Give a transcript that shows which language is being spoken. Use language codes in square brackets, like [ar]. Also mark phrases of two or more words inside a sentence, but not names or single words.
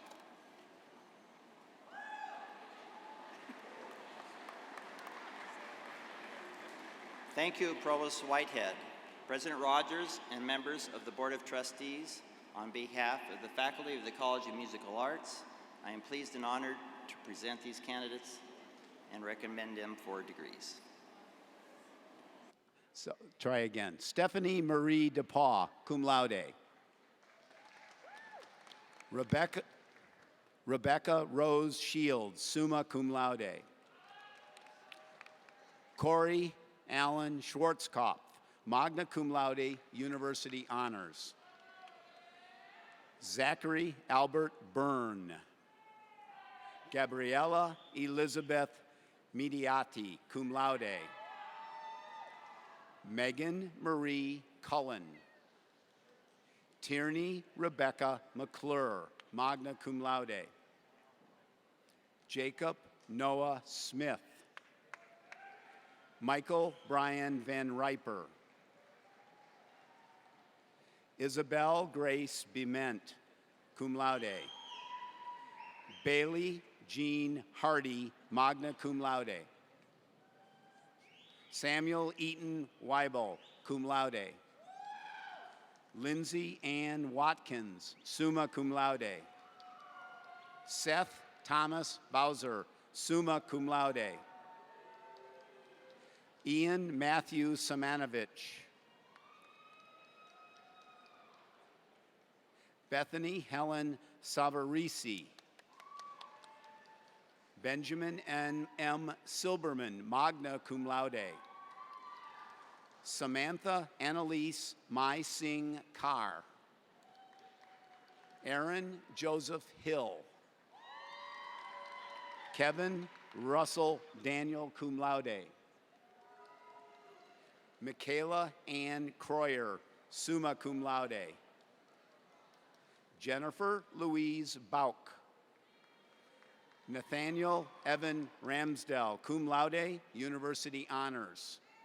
[en] Thank you, Provost Whitehead, President Rogers, and members of the Board of Trustees. On behalf of the faculty of the College of Musical Arts, I am pleased and honored to present these candidates and recommend them for degrees. So try again. Stephanie Marie DePaul, [la] cum laude. [en] Rebecca Rose Shields, [la] summa cum laude. [en] Corey Alan Schwarzkopf, [la] magna cum laude, [en] University Honors. Zachary Albert Byrne. Gabriella Elizabeth Mediati, [la] cum laude. [en] Megan Marie Cullen. Tierney Rebecca McClure, [la] magna cum laude. [en] Jacob Noah Smith. Michael Brian Van Riper. Isabel Grace Bement, [la] cum laude. [en] Bailey Jean Hardy, [la] magna cum laude. [en] Samuel Eaton Weibel, [la] cum laude. [en] Lindsay Ann Watkins, [la] summa cum laude. [en] Seth Thomas Bowser, [la] summa cum laude. [en] Ian Matthew Samanovich. Bethany Helen Savarisi. Benjamin M. Silberman, [la] magna cum laude. [en] Samantha Annalise Mai Singh Carr. Aaron Joseph Hill. Kevin Russell Daniel, [la] cum laude. [en] Michaela Ann Croyer, [la] summa cum laude. [en] Jennifer Louise Bauk. Nathaniel Evan Ramsdell, [la] cum laude, [en] University Honors.